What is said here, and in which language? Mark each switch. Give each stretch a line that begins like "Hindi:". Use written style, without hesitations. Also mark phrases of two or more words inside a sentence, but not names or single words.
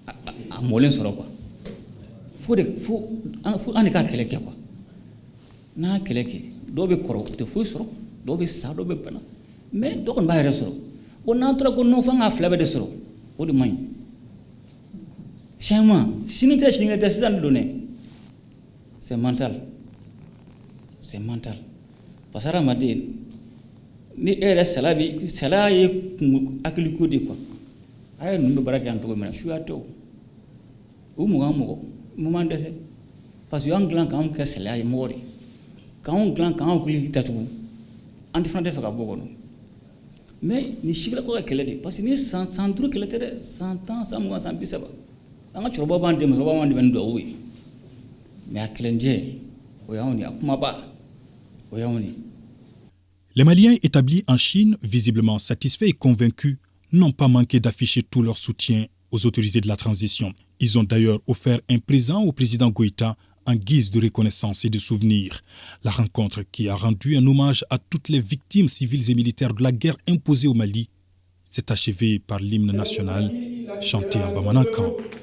Bambara: a mɔlen sɔrɔ quoi fo an de ka kɛlɛ kɛ quoi n'a kɛlɛ kɛ dɔw bɛ kɔrɔ u tɛ foyi sɔrɔ dɔw bɛ sa dɔw bɛ bana mais dɔ kɔni b'a yɛrɛ sɔrɔ bon n'an tora ko non f'an k'a fila bɛɛ de sɔrɔ o de man ɲi changement sini tɛ sisan de don dɛ
French: c'est mental
Bambara: parce que hadamaden ni e yɛrɛ sala ye hakiliko de quoi a ye ninnu bɛ baara kɛ yan cogo min na suya tɛ o mugan mɔgɔ mun b'an dɛsɛ parce que y'an dilan k'anw kɛ salaya ye mɔgɔ de k'anw dilan k'anw hakili datugu an fana tɛ fɛ ka bɔ kɔnɔ mais nin sigalakaw ka kɛlɛ de parce que ni san 5 kɛlɛ tɛ dɛ san 10 san 20 san 30 an ka cɛkɔrɔbaw b'an dɛmɛ musokɔrɔbaw b'an dɛmɛ ni duwawu ye mais a kɛlɛnjɛ o y'anw de a kumaba o y'anw de.
French: Les Maliens établis en Chine, visiblement satisfaits et convaincus, n'ont pas manqué d'afficher tout leur soutien aux autorités de la transition. Ils ont d'ailleurs offert un présent au président Goïta en guise de reconnaissance et de souvenir. La rencontre, qui a rendu un hommage à toutes les victimes civiles et militaires de la guerre imposée au Mali, s'est achevée par l'hymne national chanté en Bamanankan.